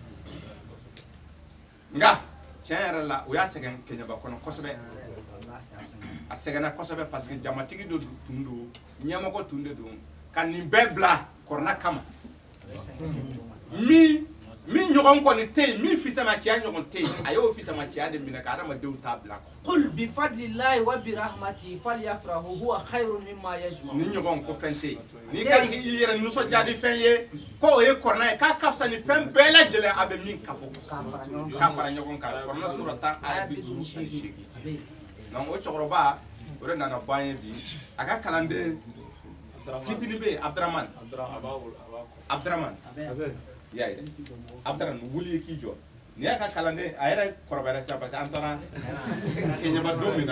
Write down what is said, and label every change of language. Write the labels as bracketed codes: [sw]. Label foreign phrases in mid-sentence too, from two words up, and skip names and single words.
[bm] nka tiɲɛ yɛrɛ la o y'a sɛgɛn Kɛɲɛba kɔnɔ kosɛbɛ a sɛgɛnna kosɛbɛ [fr] parce que [bm] jamatigi dɔ tun don ɲɛmɔgɔ tun de don ka nin bɛɛ bila kɔrɔna kama min ɲɔgɔn kɔni tɛ yen min fisamaciya ɲɔgɔn tɛ yen a y'o fisamaciya de minɛ ka adamadenw t'a bila kɔ [ar] قل بفضل الله وبرحمته فليفرحوا هو خير مما يجمعون [bm] ni ɲɔgɔn ko fɛn tɛ yen n'i ka i yɛrɛ nisɔndiya ni fɛn ye ko o ye kɔrɔna ye k'a ka fisa ni fɛn bɛɛ lajɛlen a bɛ min ka fɔ k'a fara ɲɔgɔn kan kɔrɔna sura 10 aya 58 donc o cɛkɔrɔba o de nana bɔ an ye bi a ka kalanden fitini bɛ yen Abdurahman y'a ye Abdurahman wuli k'i jɔ nin y'a ka kalanden a yɛrɛ kɔrɔbayara sisan [fr] parce que [bm] an taara Kɛɲɛba don min na